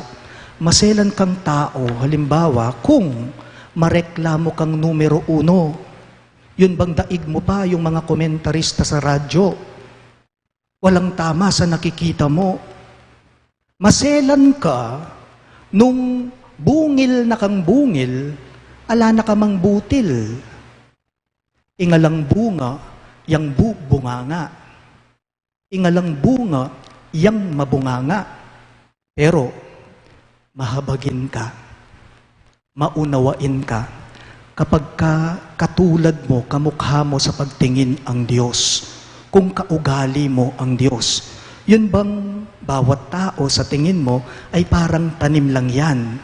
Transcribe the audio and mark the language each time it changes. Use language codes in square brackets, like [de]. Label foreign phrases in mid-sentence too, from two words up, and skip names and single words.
[tl] Maselan kang tao, halimbawa, kung mareklamo kang numero 1, yun bang daig mo pa yung mga komentarista sa radyo? Walang tama sa nakikita mo. Maselan ka nung bungil na kang bungil, ala na ka mang butil. Ingalang bunga, yang bunganga. Ingalang bunga, yang mabunganga. Pero, mahabagin ka, maunawain ka, kapag katulad mo, kamukha mo sa pagtingin ang Diyos, kung kaugali mo ang Diyos, yun bang bawat tao sa tingin mo ay parang tanim lang yan?